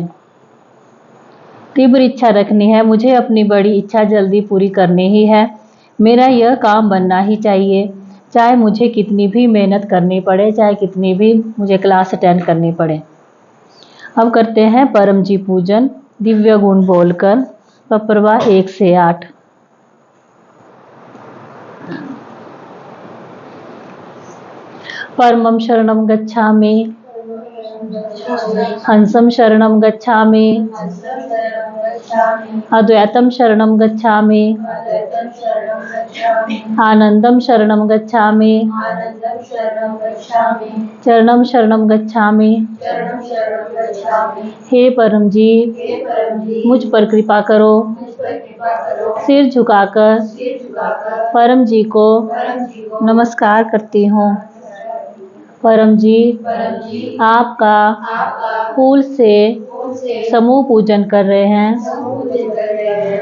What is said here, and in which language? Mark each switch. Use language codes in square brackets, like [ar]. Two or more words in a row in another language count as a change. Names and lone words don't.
[hi] तीव्र इच्छा रखनी है, मुझे अपनी बड़ी इच्छा जल्दी पूरी करनी ही है। मेरा यह काम बनना ही चाहिए, चाहे मुझे कितनी भी मेहनत करनी पड़े, चाहे कितनी भी मुझे क्लास अटेंड करनी पड़े। अब करते हैं परम जी पूजन दिव्य गुण बोलकर। पप्रवा 1 से 8। [sa] परमं शरणं गच्छामि, हंसं शरणं गच्छामि, अद्वैतं शरणं गच्छामि, आनंदं शरणं गच्छामि, चरणं शरणं गच्छामि। [hi] हे परम जी, मुझ पर कृपा करो। सिर झुकाकर परम जी को नमस्कार करती हूँ। परम जी, आपका फूल से समूह पूजन कर रहे हैं।